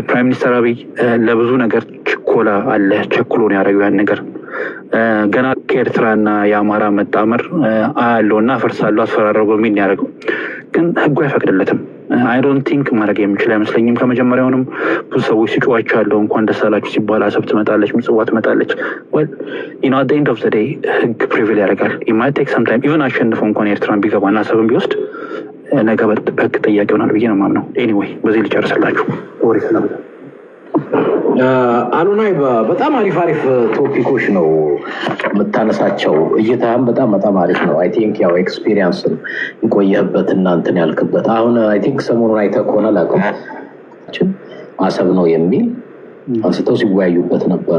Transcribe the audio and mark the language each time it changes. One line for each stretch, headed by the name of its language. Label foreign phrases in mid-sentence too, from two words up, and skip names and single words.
Amharic: ፕራይም ሚኒስተር አብይ ለብዙ ነገር ችኮላ አለ። ቸኩሎ ነው ያደረገው ያን ነገር። ገና ከኤርትራና የአማራ መጣመር አያለውና አፈርሳለሁ አስፈራራው በሚል ያደረገው ግን ህጉ አይፈቅድለትም።
English: I don't think
Amharic: ማድረግ የሚችል አይመስለኝም። ከመጀመሪያውንም ብዙ ሰዎች ሲጮዋቸው እንኳን ደስ አላችሁ ሲባል አሰብ ትመጣለች፣ ምጽዋ ትመጣለች።
English: well you know at the end of the day
Amharic: ህግ ፕሪቪል ያደርጋል።
English: it might take some time even
Amharic: አሸንፈው እንኳን ኤርትራን ቢገባና አሰብን ቢወስድ ነገ በህግ ጥያቄ ይሆናል ብዬ ነው የማምነው። ኤኒዌይ በዚህ ልጨርስላችሁ። ወሬ ስለበዛ አሉናይ በጣም አሪፍ ቶፒኮች ነው የምታነሳቸው። እይታህም በጣም አሪፍ ነው።
English: I think
Amharic: ያው ኤክስፒሪየንስ የቆየህበት እና እንትን ያልክበት አሁን
English: I think
Amharic: ሰሞኑን አይተህ ከሆነ ላቀችን አሰብ ነው የሚል አንስተው ሲወያዩበት ነበረ።